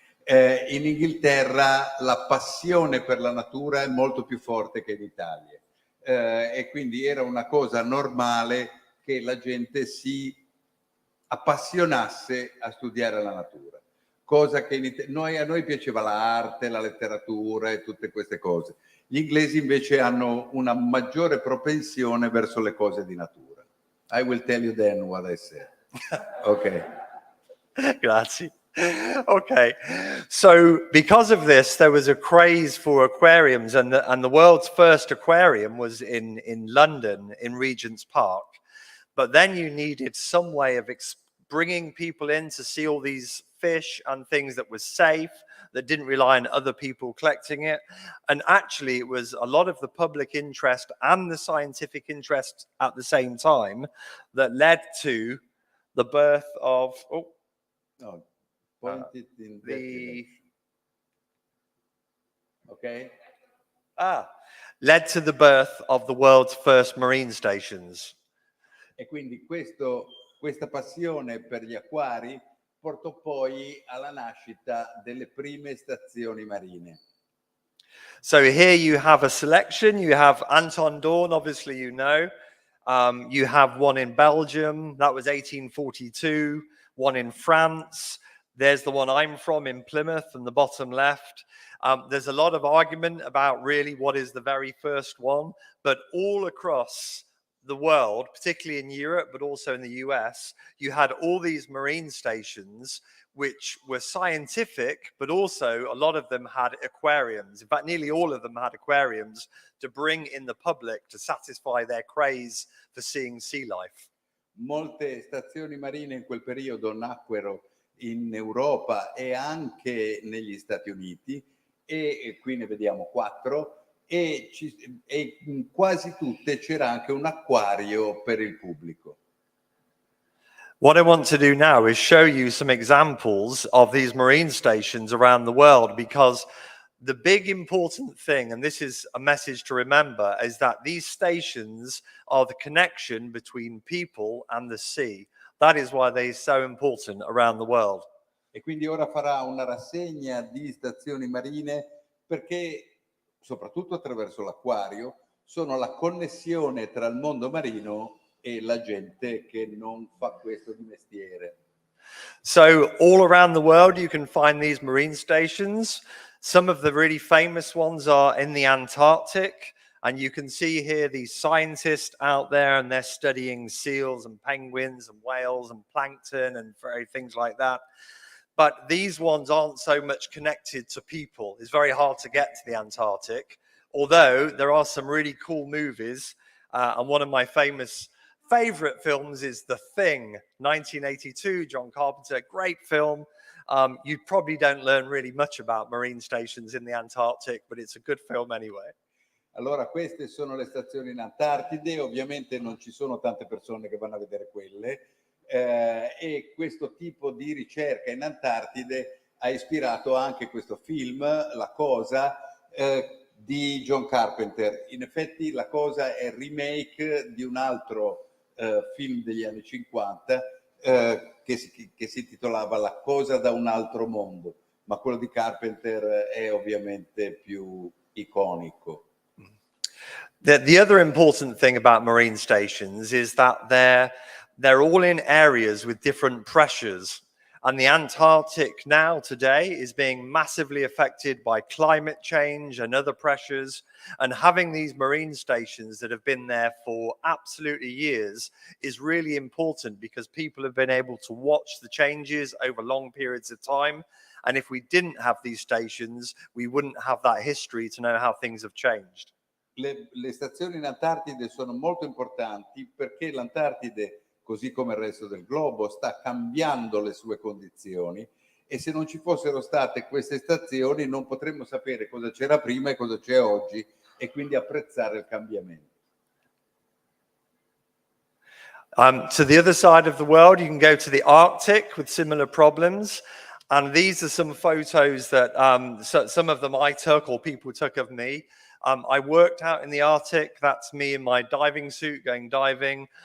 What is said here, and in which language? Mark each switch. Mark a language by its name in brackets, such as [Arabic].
[Italian] In Inghilterra la passione per la natura è molto più forte che in Italia, e quindi era una cosa normale che la gente si appassionasse a studiare la natura, cosa che a noi piaceva l'arte, la letteratura e tutte queste cose. Gli inglesi invece hanno una maggiore propensione verso le cose di natura. [English] I will tell you then what I said. Okay. [Italian] Grazie. [English] Okay, so because of this, there was a craze for aquariums, and the world's first aquarium was in London, in Regent's Park. But then you needed some way of bringing people in to see all these fish and things that was safe, that didn't rely on other people collecting it. And actually, it was a lot of the public interest and the scientific interest at the same time that led to the birth of... Point it in that direction. Okay. Led to the birth of the world's first marine stations. [Italian] E quindi questa passione per gli acquari portò poi alla nascita delle prime stazioni marine. [English] So here you have a selection. You have Anton Dohrn, obviously you know. You have one in Belgium, that was 1842, one in France. There's the one I'm from in Plymouth in the bottom left. There's a lot of argument about really what is the very first one, but all across the world, particularly in Europe, but also in the US, you had all these marine stations which were scientific, but also a lot of them had aquariums. In fact, nearly all of them had aquariums to bring in the public to satisfy their craze for seeing sea life. [Italian] Molte stazioni marine in quel periodo nacquero in Europa e anche negli Stati Uniti, e qui ne vediamo 4, e in quasi tutte c'era anche un acquario per il pubblico. [English] What I want to do now is show you some examples of these marine stations around the world, because the big important thing, and this is a message to remember, is that these stations are the connection between people and the sea. That is why they're so important around the world. [Italian] E quindi ora farà una rassegna di stazioni marine perché, soprattutto attraverso l'acquario, sono la connessione tra il mondo marino e la gente che non fa questo di mestiere. [English] So all around the world you can find these marine stations. Some of the really famous ones are in the Antarctic. And you can see here these scientists out there, and they're studying seals and penguins and whales and plankton and things like that. But these ones aren't so much connected to people. It's very hard to get to the Antarctic, although there are some really cool movies. And one of my famous favorite films is The Thing, 1982, John Carpenter, great film. You probably don't learn really much about marine stations in the Antarctic, but it's a good film anyway. [Italian] Allora, queste sono le stazioni in Antartide, ovviamente non ci sono tante persone che vanno a vedere quelle, e questo tipo di ricerca in Antartide ha ispirato anche questo film, La Cosa, di John Carpenter. In effetti La Cosa è il remake di un altro film degli anni 50 che si intitolava La Cosa da un altro mondo, ma quello di Carpenter è ovviamente più iconico. [English] The other important thing about marine stations is that they're all in areas with different pressures. And the Antarctic now, today, is being massively affected by climate change and other pressures. And having these marine stations that have been there for absolutely years is really important because people have been able to watch the changes over long periods of time. And if we didn't have these stations, we wouldn't have that history to know how things have changed. [Italian] Le stazioni in Antartide sono molto importanti perché l'Antartide, così come il resto del globo, sta cambiando le sue condizioni e se non ci fossero state queste stazioni non potremmo sapere cosa c'era prima e cosa c'è oggi e quindi apprezzare il cambiamento. [English] To the other side of the world, you can go to the Arctic with similar problems. And these are some photos that some of them I took or people took of me. I worked out in the Arctic. That's me in my diving suit going diving.